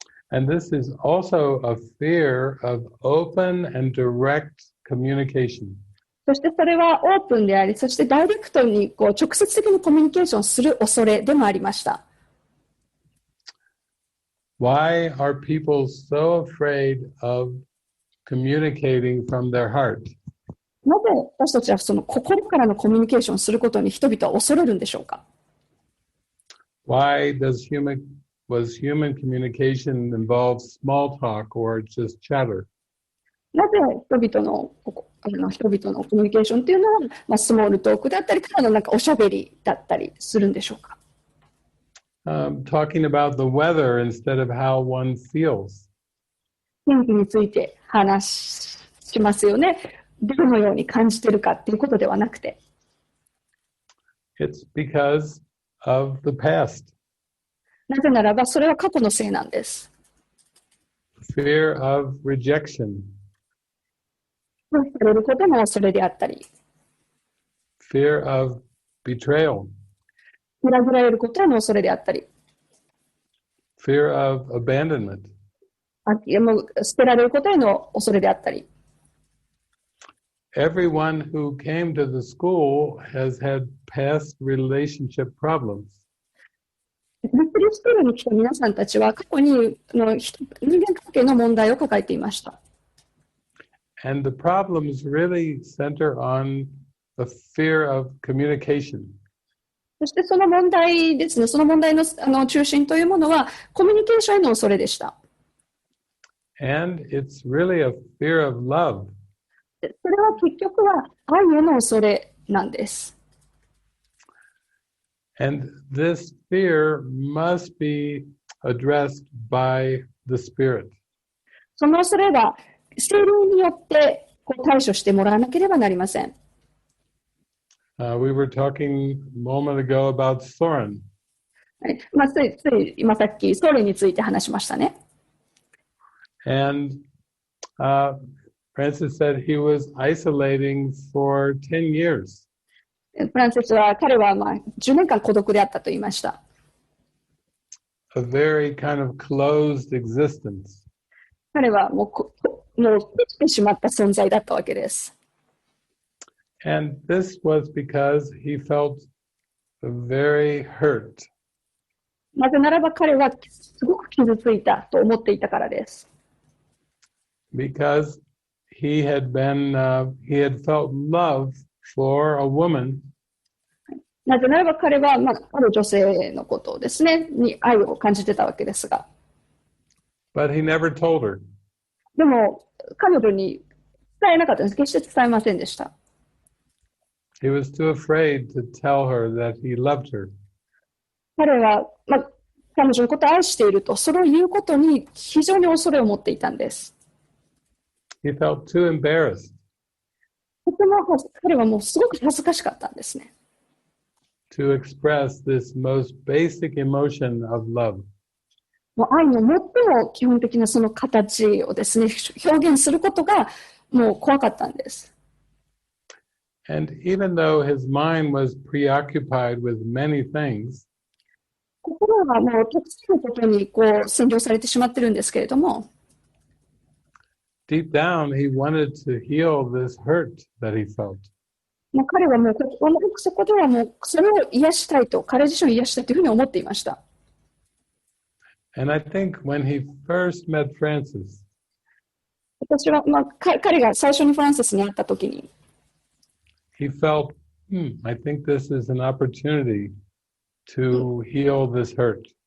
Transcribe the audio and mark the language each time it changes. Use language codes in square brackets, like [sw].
[en] And this is also a fear of open and direct communication. [ja] そしてそれはオープンであり、そしてダイレクトに直接的にコミュニケーションする恐れでもありました。 [en] Why are people so afraid of communicating from their heart? [ja] なぜ私たちはその心からのコミュニケーションすることに人々は恐れるんでしょうか？ [en] Why was human communication involve small talk or just chatter? [ja] なぜ人々のコミュニケーションっていうのは、スモールトークだったり、ただのおしゃべりだったりするんでしょうか？ [en] Talking about the weather instead of how one feels. [ja] 天気について話しますよね。どのように感じているかっていうことではなくて。 [en] It's because of the past. [ja] なぜならば、それは過去のせいなんです。 [en] Fear of rejection. [ja] されることの恐れであったり。 [en] Fear of betrayal. [ja] 裏切られることへの恐れであったり。 [en] Fear of abandonment. [ja] もう捨てられることへの恐れであったり。 [en] Everyone who came to the school has had past relationship problems. [ja] リトリートスクールに来た皆さんたちは過去に人間関係の問題を抱えていました。 [en] And the problems really center on the fear of communication. [ja] そしてその問題ですね、その問題の中心というものはコミュニケーションへの恐れでした。 [en] And it's really a fear of love. [ja] それは結局は愛への恐れなんです。 [en] And this fear must be addressed by the Spirit. [ja] その恐れは聖霊によって対処してもらわなければなりません。 [en] We were talking a moment ago about Soren. [ja] つい今さっきソ連について話しましたね。 [en] And Francis said he was isolating for 10 years. [ja] フランシスは彼は10年間孤独であったと言いました。 [en] A very kind of closed existence. [ja] 彼はもう閉じてしまった存在だったわけです。 [en] And this was because he felt very hurt. [ja] なぜならば彼はすごく傷ついたと思っていたからです。 [en] Because he had felt love for a woman. [ja] なぜならば彼は、ある女性のことをですね、に愛を感じてたわけですが。 [en] But he never told her. [ja] でも、彼女に伝えなかったんです。決して伝えませんでした。 [en] He was too afraid to tell her that he loved her. [ja] 彼は、彼女のことを愛していると、それを言うことに非常に恐れを持っていたんです。 [en] He felt too embarrassed. [ja] とても彼はもうすごく恥ずかしかったんですね。 [en] To express this most basic emotion of love. [ja] もう愛の最も基本的なその形をですね、表現することがもう怖かったんです。 [en] And even though his mind was preoccupied with many things, [ja] 心はもうたくさんのことに占領されてしまってるんですけれども、 [en] deep down he wanted to heal this hurt that he felt. [ja] 彼はもうそこではもうそれを癒したいと、彼自身を癒したいというふうに思っていました。 [en] And I think when he first met Francis, [ja] 私は、彼が最初にフランシスに会ったときに、 [en] he felt, I think this is an opportunity to heal this hurt.